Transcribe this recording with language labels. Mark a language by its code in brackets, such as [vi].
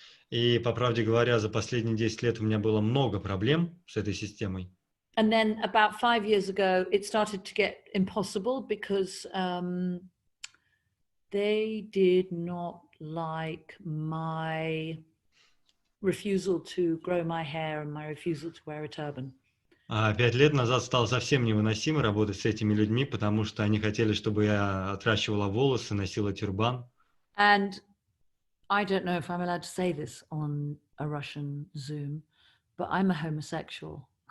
[ru] И, по правде говоря, за последние 10 лет у меня было много проблем с этой системой. [en] And then about 5 years ago, it started to get impossible because they did not like my refusal to grow my hair and my refusal to wear a turban. [ru] 5 лет назад стало совсем невыносимо работать с этими людьми, потому что они хотели, чтобы я отращивала волосы, носила тюрбан. [en] And I don't know if I'm allowed to say this on a Russian Zoom, but I'm a homosexual.